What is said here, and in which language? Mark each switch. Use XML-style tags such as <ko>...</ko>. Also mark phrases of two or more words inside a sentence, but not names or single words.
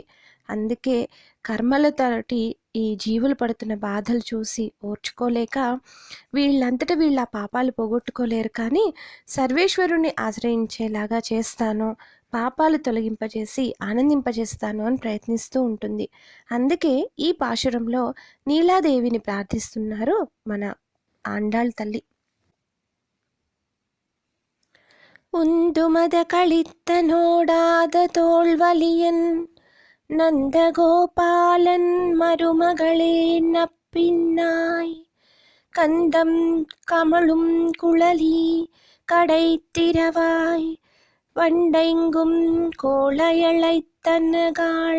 <te>అందుకే కర్మలతోటి ఈ జీవులు పడుతున్న బాధలు చూసి ఓర్చుకోలేక వీళ్ళంతటా వీళ్ళ పాపాలు పోగొట్టుకోలేరు, కానీ సర్వేశ్వరుణ్ణి ఆశ్రయించేలాగా చేస్తాను, పాపాలు తొలగింపజేసి ఆనందింపజేస్తాను అని ప్రయత్నిస్తూ ఉంటుంది. అందుకే ఈ పాశురంలో నీలాదేవిని ప్రార్థిస్తున్నారు మన ఆండాళ్ తల్లి.</te> <ta>உந்துமத களித்தனோடாத தோள்வலியன் நந்தகோபாலன் மருமகளே நப்பின்னாய் கந்தம் கமழும் குழலி கடைத்திரவாய் வண்டைங்கும் கோளையழைத்தனகாள்</ta>